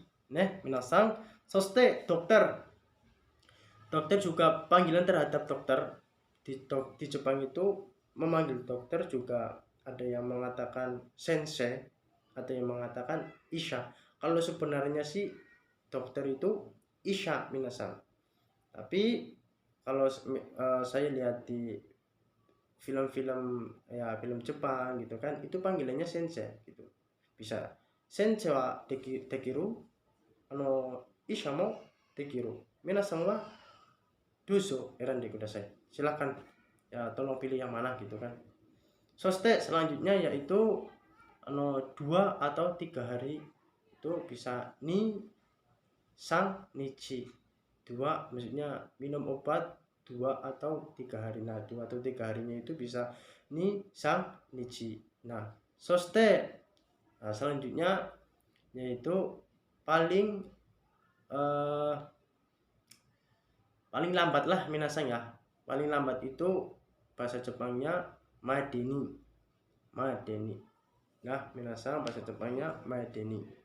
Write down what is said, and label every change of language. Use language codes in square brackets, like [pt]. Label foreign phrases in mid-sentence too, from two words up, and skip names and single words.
[id] Nah, minasang, soste dokter. Dokter juga panggilan terhadap dokter di Jepang itu memanggil dokter juga ada yang mengatakan sensei, ada yang mengatakan isha. Kalau sebenarnya sih dokter itu [ja] 医者皆さん. [id] Tapi kalau saya lihat di film-film ya, film Jepang gitu kan, itu panggilannya sensei gitu. [ja] Bisa 先生はできる、医者もできる. 皆さんはどうぞ選んでください. [id] Silahkan ya, tolong pilih yang mana gitu kan. Soste selanjutnya yaitu 2 atau 3 hari itu bisa [ja] 二三日. [id] 2 maksudnya minum obat 2 atau 3 hari. Nah, 2 atau 3 harinya itu bisa [ja] 二三日. [id] Nah, soste selanjutnya yaitu paling lambat lah minasan ya. Paling lambat itu bahasa Jepangnya madeni. Nah, minasan bahasa Jepangnya madeni.